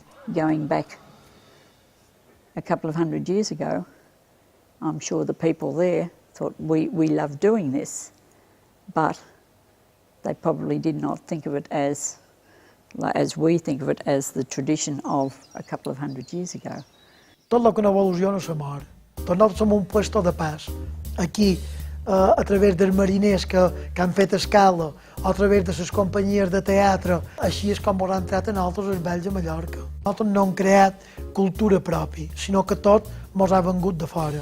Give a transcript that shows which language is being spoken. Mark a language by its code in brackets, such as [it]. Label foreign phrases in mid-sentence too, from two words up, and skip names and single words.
[en] Going back a couple of 100 years ago, I'm sure the people there thought we love doing this, but they probably did not think of it as we think of it as the tradition of a couple of 100 years ago. [ca] Tot el que no evoluciona se mor. Nosaltres som un puesto de pas. Aquí, a través dels mariners que han fet escala, o a través de les companyies de teatre, així és com ens han entrat a nosaltres els vells a Mallorca. Nosaltres no hem creat cultura pròpia, sinó que tot ens ha vengut de fora.